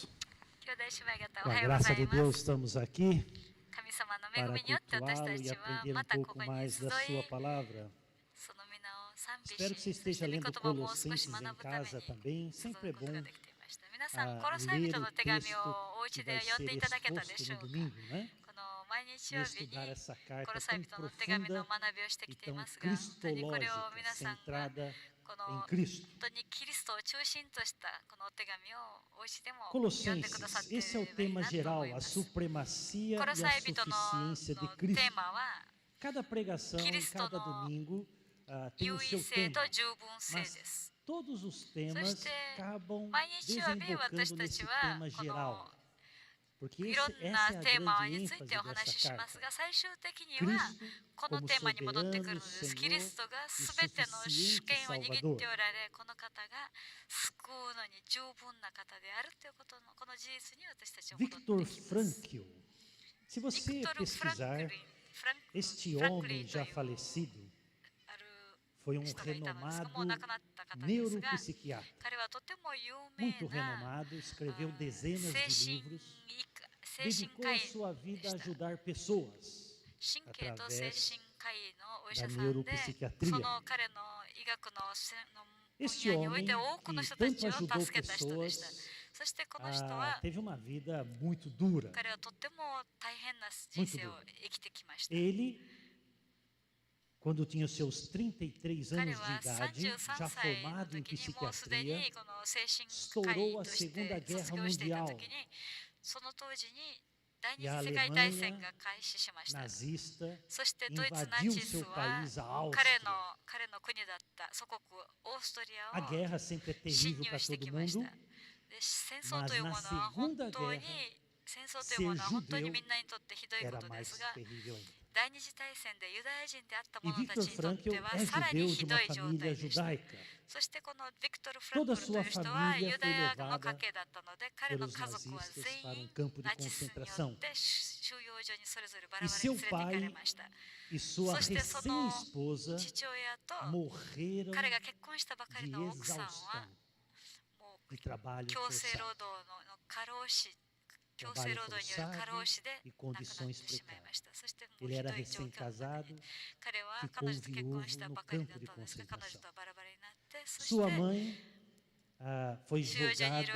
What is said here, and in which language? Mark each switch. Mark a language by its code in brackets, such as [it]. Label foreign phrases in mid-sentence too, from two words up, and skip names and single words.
[ja] 兄弟姉妹方、お [pt] Com [ja] は [pt] a [ja] ようござ [pt] graça [ja] い [pt] de [ja] ま [pt] Deus, [ja] す。 [pt] estamos aqui [ja] 神様の恵 [pt] para [ja] みによって私 [pt] cultuá-lo [ja] た [pt] e [ja] ちは [pt] aprender [ja] ま [pt] um [ja] たこ [pt] pouco [ja] こに [pt] mais [ja] 集 [pt] da sua [ja] い、 [pt] palavra. [ja] その皆を賛美 [pt] Espero que [ja] し、 [pt] você [ja] そし [pt] esteja [ja] て御 [pt] lendo [ja] 言葉をもう少し [pt] Colossenses [ja] 学 [pt] em [ja] ぶため [pt] casa [ja] に [pt] também. [ja] 注 [pt] Sempre é [ja] ぐこと [pt] bom [ja] ができていました。皆さん、コロサイ [pt] ler [ja] 人 [pt] o [ja] の手紙を [pt] texto [ja] お家 [pt] que [ja] で [pt] vai [ja] 読ん [pt] ser [ja] でいただけたで [pt] exposto [ja] しょ [pt] no [ja] うか。 [pt] domingo, né? [ja] この毎日曜日に [pt] Estudar essa [ja] コロ [pt] carta [ja] サイ [pt] tão [ja] 人の手紙の [pt] profunda [ja] 学びをしてき [pt] e [ja] てい [pt] tão [ja] ますが、本当にこれを [pt] cristológica, [ja] 皆さんが [pt] centrada [ja] こ [pt] em [ja] の [pt] Cristo. [ja] 本当にキリストを中心としたこのお手紙をお家でも読んでくださっ [pt] Colossenses, [ja] てい [pt] esse é o [ja] ればいい [pt] tema [ja] なと思 [pt] geral, [ja] い [pt] a [ja] ます。 [pt] supremacia [ja] コロ [pt] e a [ja] サイ人の [pt] suficiência de [ja] テ [pt] Cristo. [ja] ーマは [pt] Cada pregação, Cristo cada no domingo, tem [ja] 優 [pt] o [ja] 位 [pt] seu [ja] 性 [pt] tema. [ja] と十分性で [pt] Mas [ja] す。 [pt] todos os [ja] そ [pt] temas [ja] して [pt] acabam [ja] 毎日曜日私 [pt] desembocando [ja] たち [pt] nesse [ja] は [pt] tema [ja] この [pt] geral. Porque [ja] いろん [pt] essa é [ja] な [pt] a [ja] テーマ [pt] grande [ja] につい [pt] ênfase [ja] てお話し [pt] dessa [ja] します [pt] carta. [ja] が、最終的には [pt] Cristo [ja] この [pt] como [ja] テーマに戻ってくるの [pt] soberano [ja] です。キリス [pt] Senhor [ja] トが [pt] e [ja] 全ての主 [pt] suficiente [ja] 権を握って [pt] Salvador. [ja] おられ、この方が救うのに十分な方であるということのこの事実に私たちは戻って [pt] Viktor [ja] きます。 [pt] Frankl. Se você [ja] ビクトル・フランク [pt] pesquisar, [ja] リン、 [pt] este [ja] フランクリ [pt] homem [ja] ンとい [pt] já [ja] う [pt] falecido [ja] ある [pt] foi um [ja] 人がいたのですが、もう [pt] renomado [ja] 亡くなった方ですが、 [pt] neuropsiquiatra. [ja] 彼はとても有名 [pt] Muito [ja] な [pt] renomado, escreveu dezenas [ja] 精 [pt] de [ja] 神 [pt] livros. [ja] 精神 [pt] Dedicou [ja] 科 [pt] a [ja] 医 [pt] sua [ja] で [pt] vida a [ja] した。 [pt] ajudar pessoas [ja] 神経と精 [pt] através [ja] 神科医のお医 [pt] da [ja] 者さんで、 [pt] neuropsiquiatria. [ja] その彼の医学の分 [pt] Este [ja] 野において [pt] homem [ja] 多くの [pt] que [ja] 人たち [pt] tanto [ja] を [pt] ajudou [ja] 助けた人でした。 [pt] pessoas [ja] そしてこの人は [pt] teve uma vida muito dura. [ja] 彼はとっても大変な人生を生きてきました。 [pt] Ele, quando tinha os seus 33 [ja] 彼 [pt] anos [ja] は [pt] de idade, [ja] 33 [pt] já [ja] 歳の [pt] formado em [ja] 時にもうすで [pt] psiquiatria, [ja] にこの精神科医として卒業していた時に、その当時に第二 [pt] e a [ja] 次世界大戦 [pt] Alemanha [ja] が開始しました。 [pt] nazista [ja] そしてドイツナ [pt] invadiu [ja] チス [pt] seu [ja] は [pt] país, a [ja] 彼 [pt] Áustria. [ja] の国だった祖国オーストリ [pt] A [ja] アを [pt] guerra sempre é [ja] 侵 [pt] terrível [ja] 入 [pt] para [ja] してき [pt] todo [ja] ました。 [pt] mundo, [ja] で戦争というもの [pt] mas na [ja] は本 [pt] Segunda [ja] 当に [pt] Guerra [ja] 戦争というものは本当にみんなにとってひどいこ [pt] era [ja] とで [pt] mais [ja] すが、 [pt] terrível ainda. [ja] 第二次大戦でユダヤ人であった [pt] E [ja] 者た [pt] Viktor [ja] ちにとって [pt] Frankl [ja] は [pt] é [ja] さらに [pt] judeu [ja] ひ [pt] de [ja] ど [pt] uma [ja] い状 [pt] família [ja] 態でした。 [pt] judaica. [ja] そしてこのビクトル・フラン [pt] Toda [ja] ク [pt] a [ja] ルとい [pt] sua [ja] う人は [pt] família [ja] ユダ [pt] foi [ja] ヤの [pt] levada [ja] 家系だったので、彼の [pt] pelos [ja] 家族は [pt] nazistas [ja] 全 [pt] para um [ja] 員 [pt] campo de [ja] ナチスによ [pt] concentração. [ja] って収容所にそれぞれバラ [pt] E [ja] バラ [pt] seu [ja] に連れて行かれ [pt] pai [ja] ました。 [pt] e sua [ja] そしてその [pt] recém-esposa [ja] 父親と [pt] morreram [ja] 彼が結婚したばかり [pt] de [ja] の奥さんは [pt] exaustão [ja] もう [pt] de trabalho [ja] 強制労 [pt] forçado. [ja] 働の過労死、強制 [pt] Trabalho [ja] 労働による過労死で [pt] forçado e [ja] 亡くなって [pt] condições [ja] しまいました。そしてもう [pt] Ele [ja] ひ [pt] era [ja] どい状況の中 [pt] recém-casado, [ja] で彼は [pt] ficou [ja] 彼女と結婚した [pt] viúvo [ja] ば [pt] no [ja] かりだ [pt] campo [ja] っ [pt] de [ja] たんですが、彼女 [pt] concentração. [ja] とはバラバラになって、そ [pt] Sua [ja] して [pt] mãe foi [ja] 収容所にいる